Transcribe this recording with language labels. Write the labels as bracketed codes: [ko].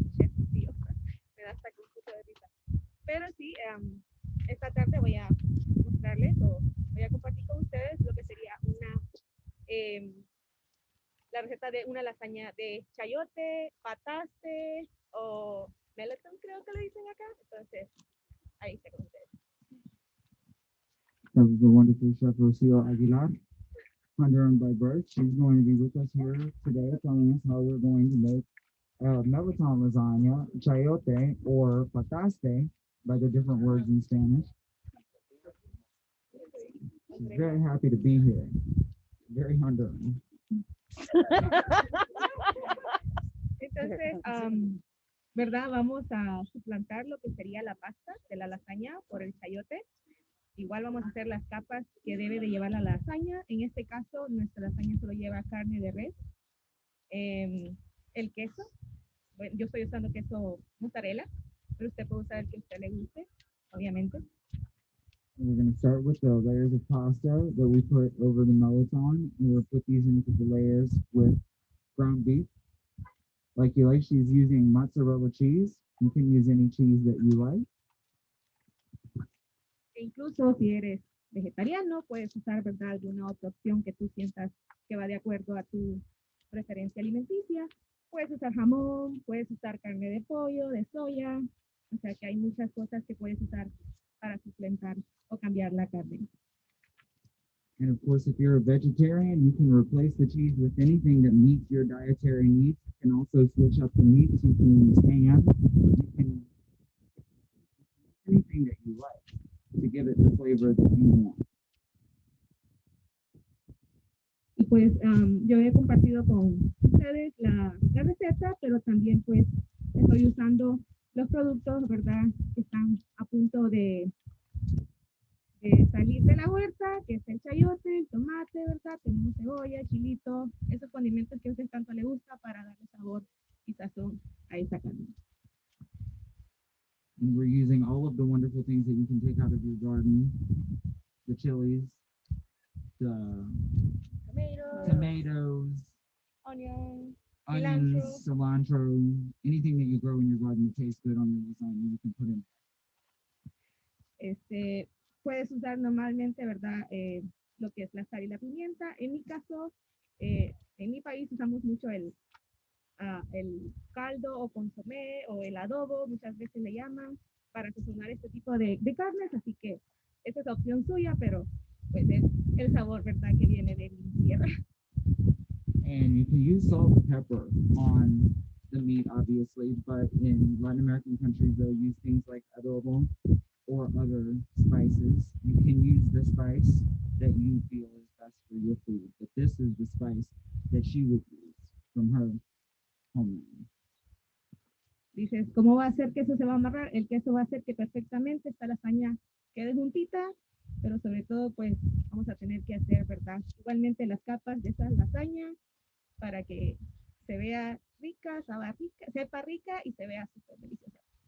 [es] Chef, Rocío, me da hasta un poco de risa. Pero sí, esta tarde voy a mostrarles o voy a compartir con ustedes lo que sería eh, la receta de una lasaña de chayote, pataste o Mirliton, creo que le dicen acá. Entonces, ahí está con ustedes. [en] That was the wonderful Chef Roussel Aguilar, Honduran by birth. She's going to be with us here today, telling us how we're going to make Mirliton lasagna, chayote, or pataste, by the different words in Spanish. She's very happy to be here. Very Honduran. [es] Entonces, ¿verdad? Vamos a suplantar lo que sería la pasta de la lasaña por el chayote. Igual vamos a hacer las capas que debe de llevar la lasaña. En este caso, nuestra lasaña solo lleva carne de res, el queso. Bueno, yo estoy usando queso mozzarella, pero usted puede usar el que a usted le guste, obviamente. [en] We're going to start with the layers of pasta that we put over the Mirliton. And we'll put these into the layers with ground beef. Like you like, she's using mozzarella cheese. You can use any cheese that you like. [es] E incluso si eres vegetariano, puedes usar, ¿verdad?, alguna otra opción que tú sientas que va de acuerdo a tu preferencia alimenticia. Puedes usar jamón, puedes usar carne de pollo, de soya. O sea que hay muchas cosas que puedes usar para suplentar o cambiar la carne. [en] And of course, if you're a vegetarian, you can replace the cheese with anything that meets your dietary needs. You can also switch up the meats. You can use ham. You can anything that you like to give it the flavor that you want. [es] Y pues yo he compartido con ustedes la receta, pero también pues estoy usando los productos, ¿verdad?, que están a punto de salir de la huerta, que es el chayote, el tomate, ¿verdad? Tenemos cebolla, chilito, esos condimentos que a usted tanto le gusta para darle sabor y sazón a esa carne. [en] And we're using all of the wonderful things that you can take out of your garden, the chilies, the tomatoes, Onion, onions, cilantro, anything that you grow in your garden that tastes good on your lasagna, you can put in. [es] Puedes usar normalmente, ¿verdad?, lo que es la sal y la pimienta. En mi caso, en mi país usamos mucho el caldo o consomé o el adobo, muchas veces le llaman, para sazonar este tipo de carnes, así que esa es opción suya, pero pues es el sabor, ¿verdad?, que viene de mi tierra. [en] And you can use salt and pepper on the meat, obviously, but in Latin American countries, they'll use things like adobo or other spices. You can use the spice that you feel is best for your food, but this is the spice that she would use from her homeland. [es] Dices, ¿cómo va a hacer que eso se va a amarrar? El queso va a hacer que perfectamente esta lasaña quede juntita, pero sobre todo, pues, vamos a tener que hacer, ¿verdad?, igualmente las capas de esa lasaña para que se vea rica, sepa rica y se vea súper deliciosa.